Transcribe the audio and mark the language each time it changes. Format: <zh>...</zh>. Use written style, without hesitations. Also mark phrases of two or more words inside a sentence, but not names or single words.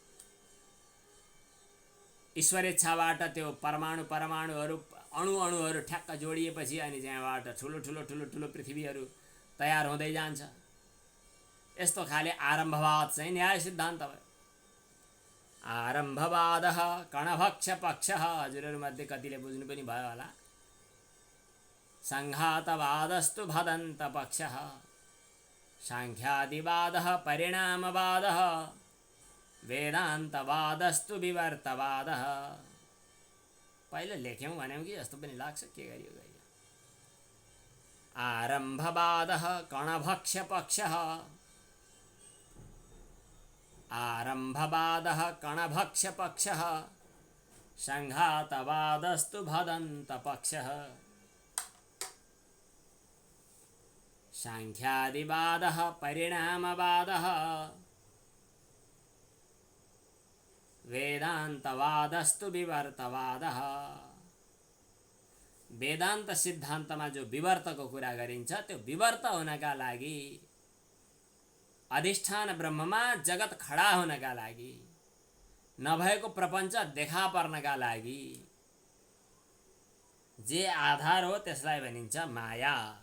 <ne>ईश्वर इच्छाबाट त्यो परमाणुहरू अणुहरू ठ्याक्क जोडिएपछि अनि त्यहाँबाट ठुलो ठुलो ठुलो ठुलो पृथ्वीहरू तयार हुँदै जान्छ। यस्तो खाले आरम्भवाद चाहिँ न्याय सिद्धान्त भयो।</ne> <sa>आरम्भवादः कणभक्ष पक्षः,</sa> <ne>हजुरहरूमध्ये कतिले बुझ्नु पनि भयो होला।</ne> <sa>सङ्घातवादस्तु भदन्त पक्षः, साङ्ख्यादिवादः परिणामवादः, वेदान्तवादस्तु विवर्तवादः।</sa> <ne>पहिले लेख्यौँ भन्यौँ कि जस्तो पनि लाग्छ, के गरियो गरियो।</ne> <sa>आरम्भवादः कणभक्ष पक्षः, आरम्भवादः कणभक्ष पक्षः, सङ्घातवादस्तु भदन्त पक्षः, साङ्ख्यादिवादः परिणामवादः, वेदान्तवादस्तु विवर्तवादः।</sa> <ne>वेदान्त सिद्धान्तमा जो विवर्तको कुरा गरिन्छ त्यो विवर्त हुनका लागि, अधिष्ठान ब्रह्ममा जगत खडा हुनका लागि, नभएको प्रपञ्च देखा पर्नका लागि जे आधार हो त्यसलाई भनिन्छ माया।</ne>